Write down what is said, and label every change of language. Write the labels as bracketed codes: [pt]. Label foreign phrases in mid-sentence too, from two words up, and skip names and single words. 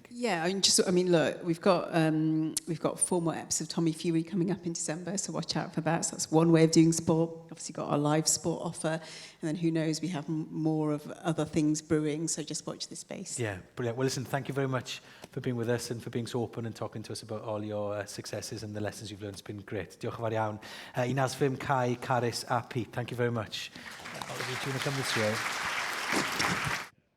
[en] Yeah, look, we've got 4 more episodes of Tommy Fury coming up in December, so watch out for that. So that's one way of doing sport. Obviously, got our live sport offer, and then who knows, we have more of other things brewing. So just watch this space. Yeah, brilliant. Well, listen, thank you very much for being with us and for being so open and talking to us about all your successes and the lessons you've learned. It's been great. [cy] Diolch yn fawr iawn. I Nasfim, Kai, Carys a Pete, [en] thank you very much. All of you, do you want to come this way?